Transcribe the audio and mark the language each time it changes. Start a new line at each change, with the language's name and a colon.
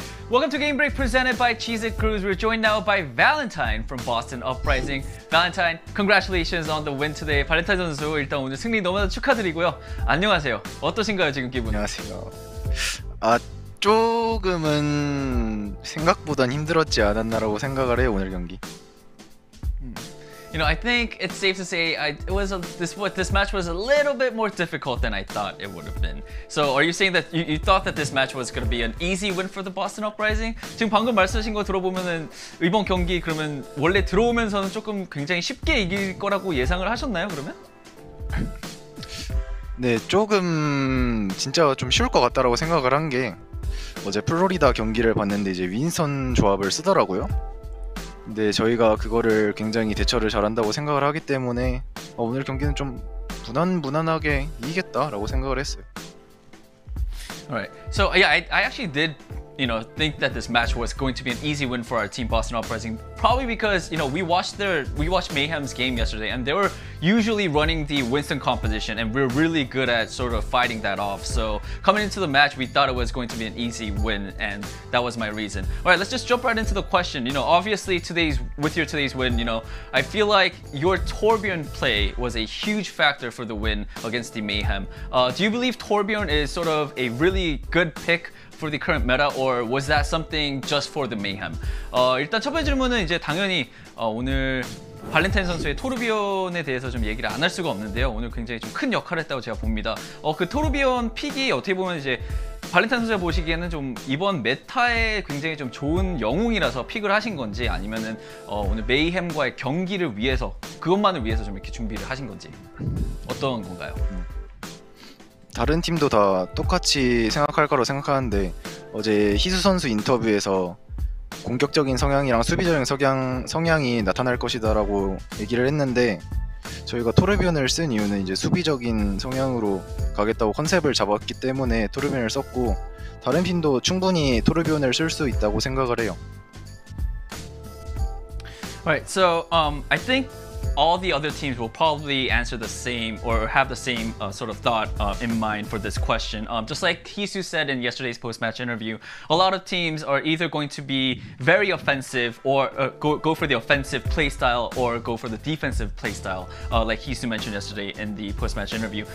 English: Welcome to Game Break presented by Cheez-It Cruise. We're joined now by Valentine from Boston Uprising. Valentine, congratulations on the win today.
Korean: 발렌타인 선수 일단 오늘 승리 너무나도 축하드리고요. 안녕하세요. 어떠신가요 지금 기분? 안녕하세요. 조금은 생각보단 힘들었지 않았나라고 생각을 해요 오늘 경기.
English: You know, I think it's safe to say this match was a little bit more difficult than I thought it would have been. So are you saying that you thought that this match was going to be an easy win for the Boston Uprising?
Korean: 지금 방금 말씀하신 거 들어보면은 이번 경기 그러면 원래 들어오면서는 조금 굉장히 쉽게 이길 거라고 예상을 하셨나요, 그러면? 네, 조금 진짜 좀 쉬울 것 같다라고 생각을 한 게 어제 플로리다 경기를 봤는데 이제 윈선 조합을 쓰더라고요. 근데 저희가 그거를 굉장히 대처를 잘한다고 생각을 하기 때문에 오늘 경기는 좀 무난하게 이기겠다라고 생각을 했어요.
English: Alright, so yeah, I actually did, you know, think that this match was going to be an easy win for our team, Boston Uprising. Probably because, you know, we watched Mayhem's game yesterday, and they were usually running the Winston composition, and we're really good at sort of fighting that off. So coming into the match, we thought it was going to be an easy win, and that was my reason. All right, let's just jump right into the question. You know, obviously with your today's win, you know, I feel like your Torbjorn play was a huge factor for the win against the Mayhem. Do you believe Torbjorn is sort of a really good pick for the current meta, or was that something just for the Mayhem?
Korean: 일단 첫 번째 질문은 이제 당연히 오늘 발렌타인 선수의 토르비온에 대해서 좀 얘기를 안 할 수가 없는데요. 오늘 굉장히 좀 큰 역할을 했다고 제가 봅니다. 그 토르비온 픽이 어떻게 보면 이제 발렌타인 선수가 보시기에는 좀 이번 메타에 굉장히 좀 좋은 영웅이라서 픽을 하신 건지, 아니면은 오늘 메이햄과의 경기를 위해서, 그것만을 위해서 좀 이렇게 준비를 하신 건지, 어떤 건가요? 다른 팀도 다 똑같이 생각할 거라고 생각하는데 어제 희수 선수 인터뷰에서 공격적인 성향이랑 수비적인 성향이 나타날 것이다라고 얘기를 했는데 저희가 토르비온을 쓴 이유는 이제 수비적인 성향으로 가겠다고 컨셉을 잡았기 때문에 토르비온을 썼고 다른 팀도 충분히 토르비온을 쓸 수 있다고 생각을 해요.
English: Alright, so I think all the other teams will probably answer the same or have the same sort of thought in mind for this question. Just like Hisu said in yesterday's post-match interview, a lot of teams are either going to be very offensive or go for the offensive playstyle or go for the defensive playstyle, like Hisu mentioned yesterday in the post-match interview.